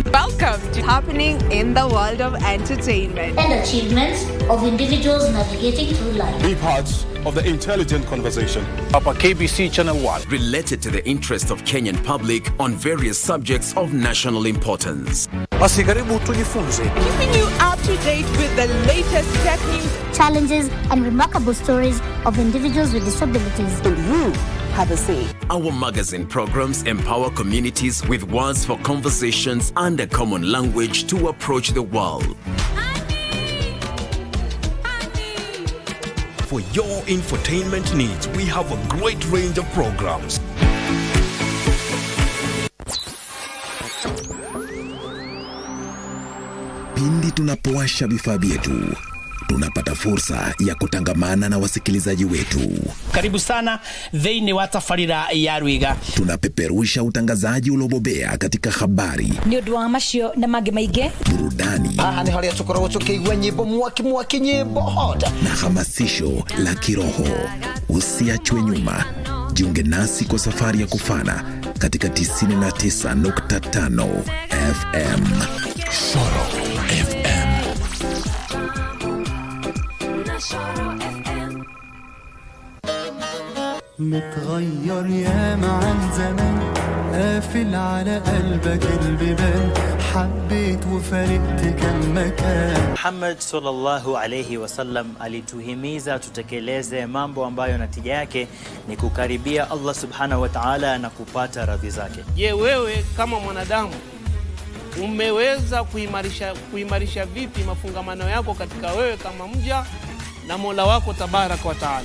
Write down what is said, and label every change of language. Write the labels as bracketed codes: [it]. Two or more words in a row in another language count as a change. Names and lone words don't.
[en] Welcome to Happening in the World of Entertainment and achievements of individuals navigating through life. Be parts of the intelligent conversation upon KBC Channel 1. Related to the interest of Kenyan public on various subjects of national importance. [sw] Basi karibu tujifunze. [en] Keeping you up to date with the latest tech news, Challenges and remarkable stories of individuals with disabilities. you have a say. Our magazine programs empower communities with words for conversations and a common language to approach the world. For your infotainment needs, we have a great range of programs. [sw] Pindi tunapowasha vifaa vyetu, tunapata fursa ya kutangamana na wasikilizaji wetu. [ki] Karibu sana thĩinĩ wa tabarĩra ya Rwiga. [sw] Tunapeperusha utangazaji uliobobea katika habari, [ki] nĩ ũndũ wa macio na mangĩ maingĩ, [sw] burudani, [ki] ni harĩa tũkoragwo tũkĩigua nyĩmbo mwaki nyĩmbo hota [sw] na hamasisho la kiroho. Usiachwe nyuma. Jiunge nasi kwa safari ya kufana katika 99.5 FM. Shoro FM. [ar] متغير ياما عن زمان قافل على قلبك البيبان حبيت وفارقت كم مكان. [sw] Muhammad [ar] صلى الله عليه وسلم [sw] alituhimiza tutekeleze mambo ambayo natija yake ni kukaribia Allah [ar] سبحانه وتعالى [sw] na kupata radhi zake. Je, wewe kama mwanadamu umeweza kuimarisha vipi mafungamano yako katika wewe kama mja na Mola wako [ar] تبارك وتعالى?